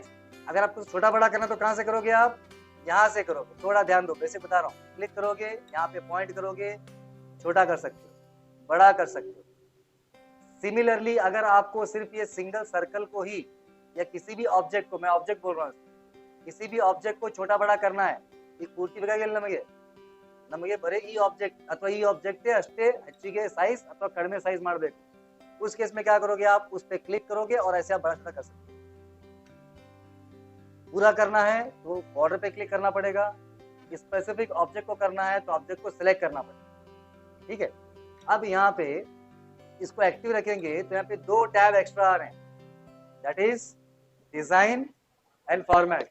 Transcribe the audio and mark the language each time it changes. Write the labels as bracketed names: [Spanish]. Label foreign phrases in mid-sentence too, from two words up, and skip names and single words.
[Hindi] अगर आपको छोटा बड़ा करना तो कहाँ से करोगे आप, यहाँ से करोगे। थोड़ा ध्यान दो, वैसे बता रहा हूँ, क्लिक करोगे, यहाँ पे पॉइंट करोगे, छोटा कर सकते हो, बड़ा कर सकते हो। सिमिलरली अगर आपको सिर्फ ये [English] single circle [Hindi] को ही या किसी भी ऑब्जेक्ट को, मैं ऑब्जेक्ट बोल रहा हूँ, किसी भी ऑब्जेक्ट को छोटा बड़ा करना है, [Kannada] ಈ ಪೂರ್ತಿ ಬೇಕಾಗಿಲ್ಲ ನಮಗೆ ಬರೀ ಈ ऑब्जेक्ट ಅಥವಾ ಈ ऑब्जेक्ट ಅಷ್ಟೇ ಹೆಚ್ಚಿಗೆ साइज ಅಥವಾ ಕಡಿಮೆ साइज ಮಾಡಬೇಕು। [Hindi] उस केस में क्या करोगे आप, उस पे क्लिक करोगे और ऐसे आप बड़ा छोटा कर सकते हो। पूरा करना है तो बॉर्डर पे क्लिक करना पड़ेगा, [English] specific object [Hindi] को करना है तो ऑब्जेक्ट को सिलेक्ट करना पड़ेगा, ठीक है। अब यहाँ पे इसको एक्टिव रखेंगे तो यहाँ पे 2 [English] tab extra [Hindi] आ रहे हैं, [English] that is design and format.